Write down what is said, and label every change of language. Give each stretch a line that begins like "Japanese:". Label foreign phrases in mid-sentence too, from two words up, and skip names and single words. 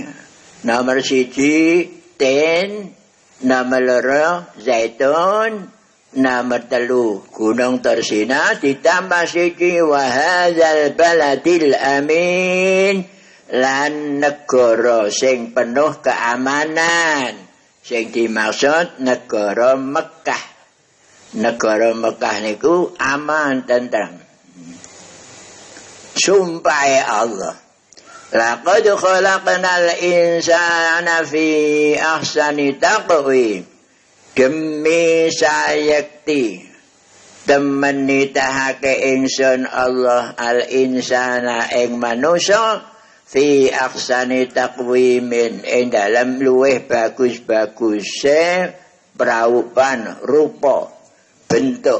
Javanese: Nomor 1 tin, nomor 2 zaitun, nomor 3 gunung Tur Sina ditambah 1
Arabic: وهذا البلد الأمين.
Javanese: Lan negara sing penuh keamanan. Sing dimaksud negara Mekah. Negara Mekah niku aman tentrem. Sumpahe Allah.
Arabic: لقد خلقنا الإنسان في أحسن تقويم.
Javanese: Demi sayekti temen nitahake ingsun Allah al insana ing manusa
Arabic: في أحسن تقويم
Javanese: ing dalam luweh bagus-baguse praupan rupa bentuk.